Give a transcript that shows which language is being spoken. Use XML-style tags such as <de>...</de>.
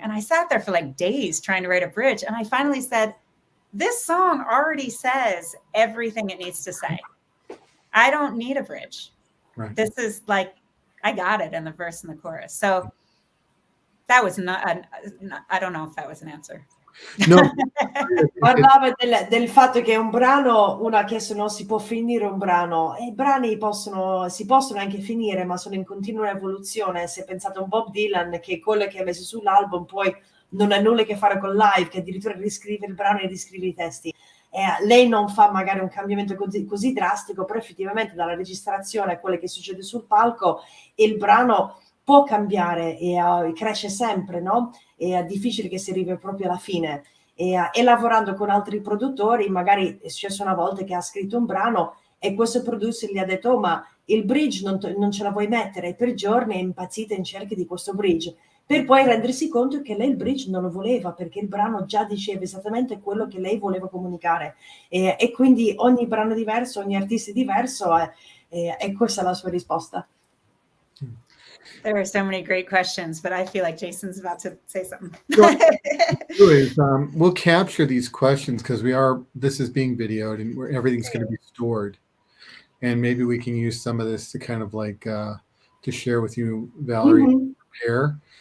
<en>And I sat there for like days trying to write a bridge. And I finally said, this song already says everything it needs to say. I don't need a bridge. Right. This is like, I got it in the verse and the chorus. So that was I don't know if that was an answer. No.</en> <it>Parlava del fatto che un brano, uno ha chiesto non si può finire un brano e i brani si possono anche finire ma sono in continua evoluzione. Se pensate a un Bob Dylan che quello che ha messo sull'album poi non ha nulla a che fare con live, che addirittura riscrive il brano e riscrive i testi. Lei non fa magari un cambiamento così drastico, però effettivamente dalla registrazione a quello che succede sul palco il brano può cambiare e cresce sempre, no? È difficile che si arrivi proprio alla fine. E lavorando con altri produttori, magari è successo una volta che ha scritto un brano e questo producer gli ha detto oh, ma il bridge non ce la vuoi mettere, e per giorni è impazzita in cerca di questo bridge, per poi rendersi conto che lei il bridge non lo voleva perché il brano già diceva esattamente quello che lei voleva comunicare e quindi ogni brano è diverso, ogni artista è diverso e questa è la sua risposta.</it> <en>There are so many great questions, but I feel like Jason's about to say something. We'll capture these questions because this is being videoed and everything's going to be stored. And maybe we can use some of this to kind of like to share with you, Valerie, prepare.</en>